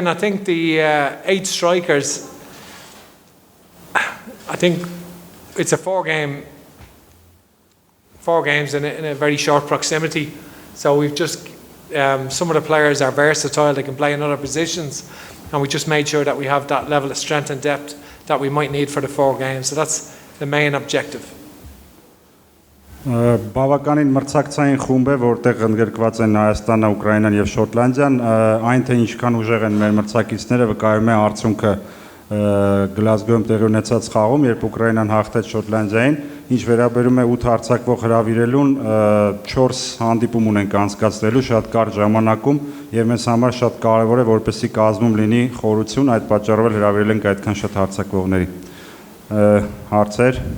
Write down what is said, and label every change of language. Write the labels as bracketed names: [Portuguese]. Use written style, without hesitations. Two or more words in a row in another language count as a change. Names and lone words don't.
[English] I think the 8 strikers, I think it's a 4 games in a very short proximity. So we've just, some of the players are versatile, they can play in other positions, and we just made sure that we have that level of strength and depth that we might need for the 4 games. So that's the main objective. [Armenian] Բավականին մրցակցային խումբ է, որտեղ ընդգրկված են Հայաստանը, Ուկրաինան եւ Շոտլանդիան, այն թե ինչքան ուժեղ են մեր մրցակիցները վկայում է արդյունքը Գլազգոյում տեղի ունեցած խաղում, երբ Ուկրաինան հաղթեց Շոտլանդիային, ինչ վերաբերում է 8 հարձակվող հրավիրելուն, 4 հանդիպում ունենք անցկացնելու շատ կարճ ժամանակում եւ մեզ համար շատ կարեւոր է որպեսզի կազմում լինի խորություն, այդ պատճառով էլ հրավիրել ենք այդքան շատ հարձակվողների։ Հարցեր։